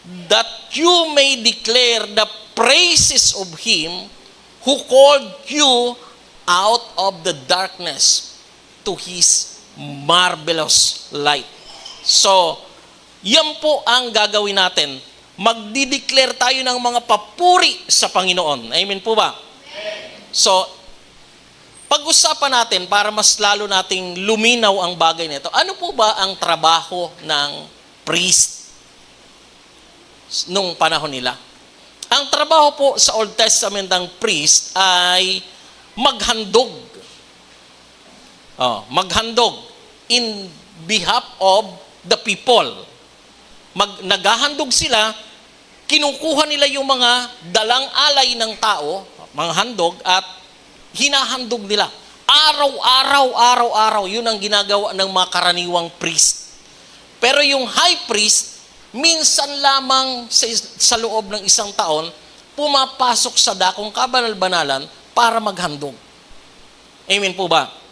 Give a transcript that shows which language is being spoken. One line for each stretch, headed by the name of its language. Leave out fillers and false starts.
English: That you may declare the praises of Him who called you out of the darkness to His marvelous light.
Filipino: So, yan po ang gagawin natin. Magdideclare tayo ng mga papuri sa Panginoon. Amen po ba? So, pag-usapan natin para mas lalo nating luminaw ang bagay nito. Ano po ba ang trabaho ng priest nung panahon nila? Ang trabaho po sa Old Testament ng priest ay maghandog. Maghandog
English: in behalf of the people.
Filipino: Naghahandog sila, kinukuha nila yung mga dalang alay ng tao, mga handog, at hinahandog nila. Araw-araw, yun ang ginagawa ng mga karaniwang priest. Pero yung high priest, minsan lamang sa loob ng isang taon, pumapasok sa dakong kabanal-banalan para maghandog. Amen po ba?